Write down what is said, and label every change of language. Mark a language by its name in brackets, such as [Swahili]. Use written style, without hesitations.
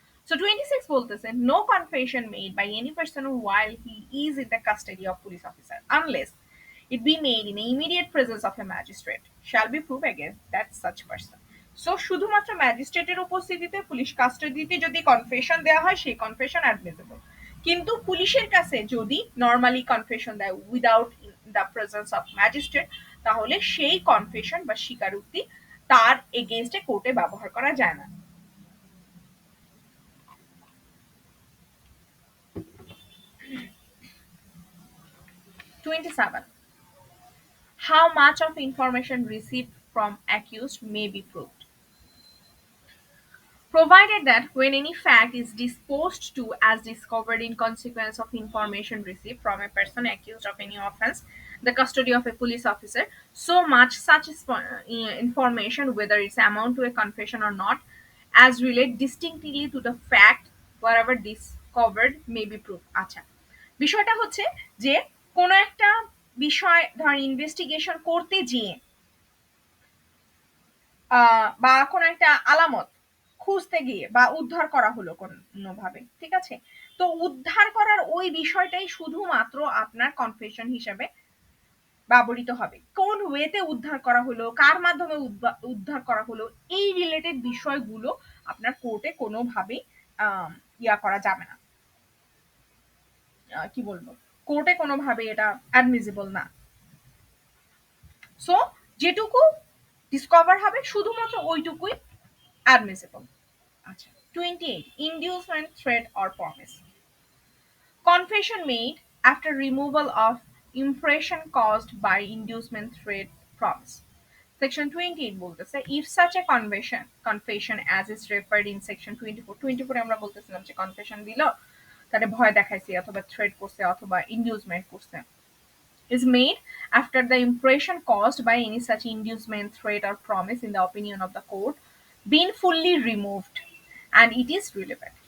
[English] So 26 বলতেছে no confession made by any person while he is in the custody of police officer unless it be made in the immediate presence of a magistrate shall be proof against that such person। [Bangla] So শুধুমাত্র ম্যাজিস্ট্রেটের উপস্থিতিতে police কাস্টাডিতে যদি confession দেওয়া হয় সেই confession admissible, কিন্তু পুলিশের কাছে যদি নর্মালি কনফেশন দেয় without the presence of magistrate তাহলে সেই কনফেশন বা স্বীকারোক্তি তার এগেইনস্টে কোর্টে ব্যবহার করা যায় না। [English] 27, how much of information received from accused may be proved। provided that when any fact is disposed to as discovered in consequence of information received from a person accused of any offense, the custody of a police officer, so much such information, whether it's amount to a confession or not, as relate distinctly to the fact wherever discovered may be proved. [Bangla] আচ্ছা, বিষয়টা হচ্ছে যে কোনো একটা বিষয় ধর investigation করতে গিয়ে বা কোনো একটা আলামত খুঁজতে গিয়ে বা উদ্ধার করা হলো কোনোভাবে, ঠিক আছে? তো উদ্ধার করার ওই বিষয়টাই শুধুমাত্র আপনার কনফেশন হিসেবে ব্যবহৃত হবে। কোন ওয়েতে উদ্ধার করা হলো, কার মাধ্যমে উদ্ধার করা হলো, এই রিলেটেড বিষয়গুলো আপনার কোর্টে কোনোভাবেই ইয়া করা যাবে না। কি বলবো, কোর্টে কোনোভাবে এটা অ্যাডমিসিবল না। সো যেটুকু ডিসকভার হবে শুধুমাত্র ওইটুকুই অ্যাডমিসিবল। [English] আচ্ছা, 28 inducement, threat or promise. Confession made after removal of impression caused by inducement, threat, promise. Section 28 বলতেছে if such a confession as is referred in section 24 [Bangla] আমরা বলতেছিলাম যে কনফেশন দিল, তারে ভয় দেখাইছে অথবা থ্রেট করছে অথবা ইনডিউসমেন্ট করছে, [English] is made after the impression caused by any such inducement, threat, or promise, in the opinion of the court, been fully removed and it is relevant.